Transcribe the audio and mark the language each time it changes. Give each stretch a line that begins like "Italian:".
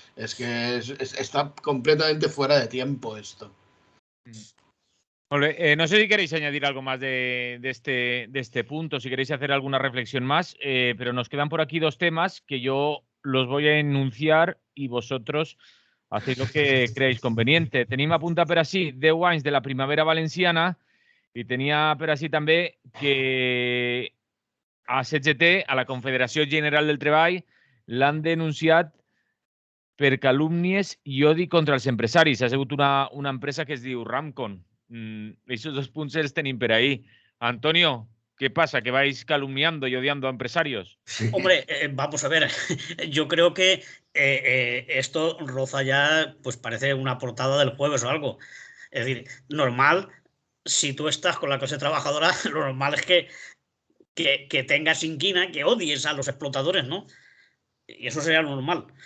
Spanish: Es que está completamente fuera de tiempo esto. No sé si queréis añadir algo más de este punto, si queréis hacer alguna reflexión más, pero nos quedan por aquí 2 temas que yo los voy a enunciar y vosotros hacéis lo que creáis conveniente.
Catalan: Tenim a punta per així 10 anys de la primavera valenciana i tenia per així també que a CGT, a la Confederació General del Treball, l'han denunciat per calúmnies i odi contra els empresaris. Ha sigut una empresa que es diu Ramcon.
Spanish: Esos
Catalan: 2 punts els tenim per ahí.
Spanish: Antonio, ¿qué pasa? ¿Que vais calumniando y odiando a empresarios? Sí. Hombre, vamos a ver, yo creo que esto roza ya, pues parece una portada del Jueves o algo. Es decir, normal, si tú estás con la clase trabajadora, lo normal es que tengas inquina, que odies a los explotadores, ¿no? Y eso sería lo normal.